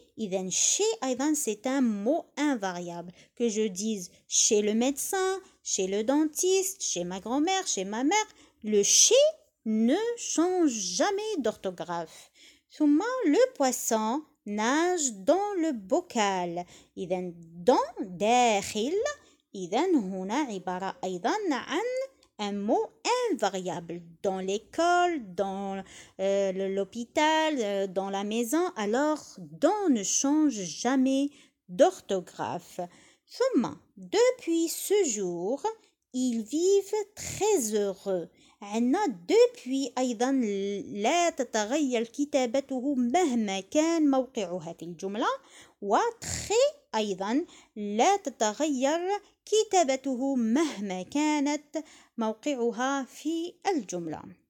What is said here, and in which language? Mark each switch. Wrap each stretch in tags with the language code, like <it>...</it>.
<fr>إذا chez أيضا c'est un mot invariable. Que je dise chez le médecin, chez le dentiste, chez ma grand-mère, chez ma mère. Le chez ne change jamais d'orthographe. ثم le poisson nage dans le bocal.</fr> <ar>إذا dans داخل. إذا هنا عبارة أيضا عن</ar> <fr>un mot invariable dans l'école, dans l'hôpital, dans la maison. Alors, dans ne change jamais d'orthographe. ثم, depuis ce jour, ils vivent très heureux.</fr> <ar>عندنا depuis أيضا لا تتغير كتابته مهما كان موقعها في الجملة. و très أيضا لا تتغير كتابته مهما كانت موقعها في الجملة.</ar>